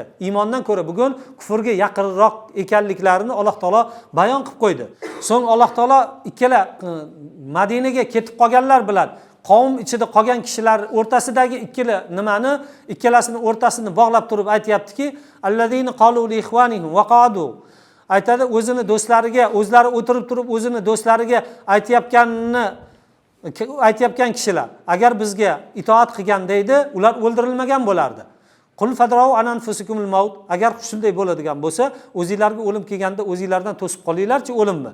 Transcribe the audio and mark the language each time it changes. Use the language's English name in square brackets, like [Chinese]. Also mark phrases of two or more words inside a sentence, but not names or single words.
[Uzbek] Iymondan ko'ra bugun kufrga yaqinroq ekanliklarini Alloh taolo bayon qilib qo'ydi. So'ng Alloh taolo ikkala Madinaga ketib qolganlar bilan qavm ichida qolgan kishilar o'rtasidagi ikkalasini o'rtasini bog'lab turib aytayaptiki, [Arabic] الذين قالوا لإخوانهم وقعدوا. [Uzbek] Aytadi, o'zini do'stlariga, o'zlari o'tirib turib o'zini do'stlariga aytayotgan kishilar agar bizga itoat qilganda edi, ular o'ldirilmagan bo'lardi. [Arabic] قل فادرءوا عن أنفسكم الموت. [Uzbek] Agar shunday bo'ladigan bo'lsa, o'zingizlarga o'lim kelganda o'zingizlardan to'sib qolinglarchi o'limni.